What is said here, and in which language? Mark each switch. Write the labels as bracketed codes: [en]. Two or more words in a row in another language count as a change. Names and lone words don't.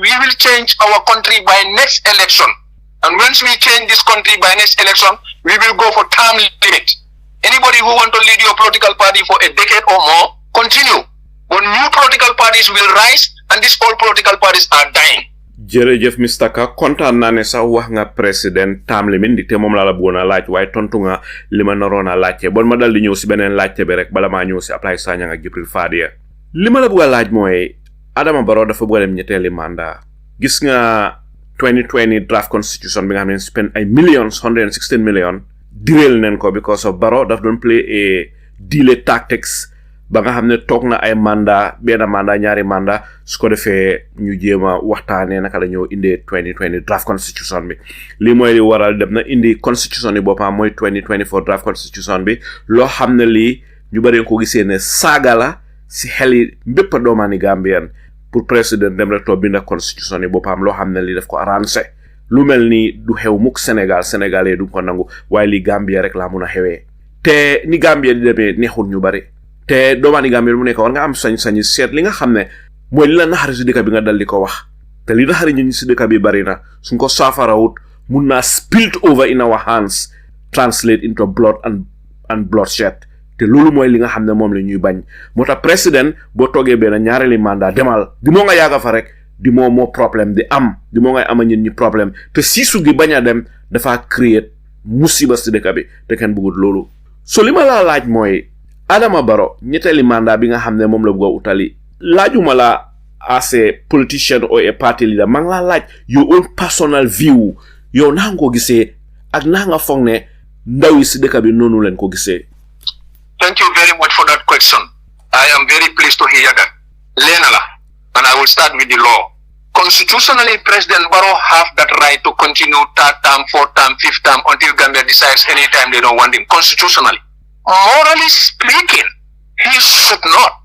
[en] We will change our country by next election. And once we change this country by next election, we will go for term limit. Anybody who want to lead your political party for a decade or more, continue. But new political parties will rise and these old political parties are dying. [wo] Jërëjëf Mr. Ka kontaan naa ne sax wax nga président [en] term limit [wo] di te moom laa la bëggoon a laaj waaye tontu nga li ma naroon a laajte bon ma dal di ñëw si beneen laajte bi rek bala maa ñëw si Ablaye Sanyang ak Jibril Fadia li ma la bëgg a laaj mooy Adama Barrow dafa bëgg a dem ñetteeli mandat gis nga 2020 [en] draft constitution [wo] bi nga xam ne spend ay millions 116 millions direel neen ko because of Barrow daf doon [en] play a delay [wo] tactics ba nga xam ne toog na ay mandat benn mandat ñaari mandat su ko defee ñu jéema waxtaanee naka la ñëw indee 2020 [en] draft constitution [wo] bi lii mooy li waral dem na indi constitution bi boppam mooy 2024 [en] draft constitution [wo] bi loo xam ne lii ñu bari ko gisee ne saaga la si xel yi bépp doomaani [fr] Gambien pour président [wo] dem rek toog binda constitution bi boppam loo xam ne lii daf ko arrangé lu mel ni du xew mukk Sénégalais du ko nangu waaye lii Gambia rek laa mun a xewee te ni Gambia di demee neexul ñu bari te doomaani Gambia mu nekk war nga am sañ-sañi seet li nga xam ne mooy li la naxari si dëkk bi nga dal di ko wax te li naxari ñu si dëkk bi bari na suñ ko saafarawut mun naa [en] spilt over in our hands translate into blood and bloodshed [wo] te loolu mooy li nga xam ne moom la ñuy bañ moo tax président boo toogee benn ñaareeli mandat demal di moo nga yàgga fa rek di moo problème di moo ngay ama ñun ñi problème te siisu gi bañ a dem dafa create musiba si dëkk bi te kenn bëggut loolu so li ma laa laaj mooy Adama Barrow ñetteeli mandat bi nga xam ne moom la bëgg a utali laajuma la [en] as a politician or a party leader [wo] maa ngi laa laaj [en] your own personal view [wo] yow naa nga ko gisee ak naa nga foog ne ndaw yi si dëkk bi noonu leen ko gisee. [en] Thank you very much for that question. I am very pleased to hear that. Lenala, and I will start with the law. Constitutionally, President Barrow have that right to continue third term, fourth term, fifth term until Gambia decides anytime they don't want him. Constitutionally. Morally speaking, he should not.